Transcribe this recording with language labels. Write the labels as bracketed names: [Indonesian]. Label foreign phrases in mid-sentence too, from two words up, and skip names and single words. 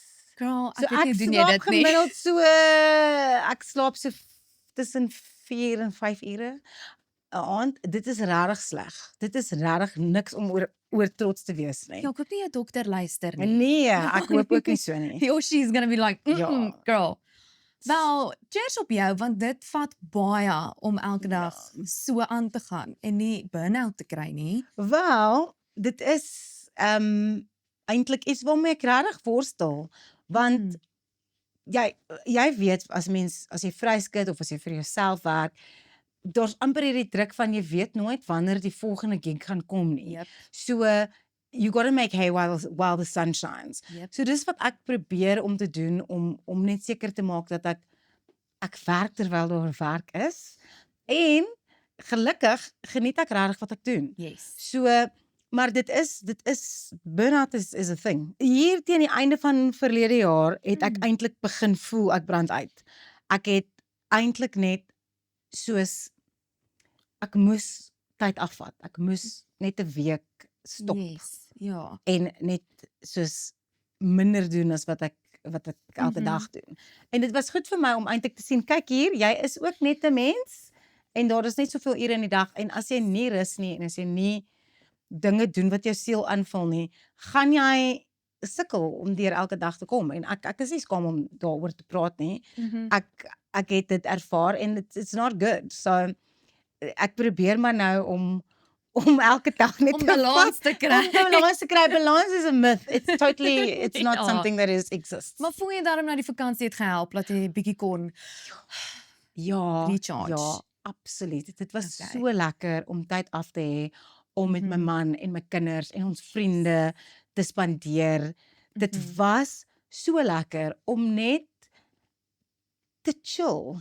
[Afrikaans] Girl, So ek weet nie ek doen jy slaap dit nie. gemiddeld so ek slaap so tussen 4 en 5 ure 'n aand. Dit is regtig sleg. Dit is regtig niks om oor trots te wees nie. Ja, ek hoop nie jou dokter luister nie. Nee, ek hoop ook nie so nie. [English] Or she's gonna be like, [Afrikaans] Ja. girl. Wel, cheers op jou, want dit vat baie om elke dag so aan te gaan en nie burn-out te kry nie. Wel, dit is eintlik iets waarmee ek regtig worstel, want jy weet as jy vryskut of as jy vir jouself werk, daar's amper hierdie druk van jy weet nooit wanneer die volgende gig gaan kom nie. Yep. [English] So you got to make hay while the sun shines. [Afrikaans] Yep. So dis wat ek probeer om te doen om net seker te maak dat ek werk terwyl daar werk is. En gelukkig geniet ek regtig wat ek doen. Yes. So maar dit is burnout [English] is a thing. [Afrikaans] Hier teen die einde van verlede jaar het ek eintlik begin voel ek brand uit. Ek het eintlik net soos ek moes tyd afvat. Ek moes net 'n week stop Yes. Ja. en net soos minder doen as wat ek elke dag doen. En dit was goed vir my om eintlik te sien, kyk hier, jy is ook net 'n mens en daar is net soveel ure in die dag en as jy nie rus nie en as jy nie dinge doen wat jou siel aanvul nie, gaan jy sukkel om deur elke dag te kom en ek is nie skaam om daaroor te praat nie. Ek het dit ervaar en [English] it's not good. [Afrikaans] So ek probeer maar nou om elke dag net Om balans te kry. Om balans te kry. [English] Balance is a myth. It's not [Afrikaans] Ja. [English] something that exists. [Afrikaans] Maar voel jy daarom na die vakansie het gehelp dat jy bietjie kon Ja, recharge? ja, absoluut. Dit was Okay. so lekker om tyd af te hê om met my man en my kinders en ons vriende te spandeer. Dit was so lekker om net te chill.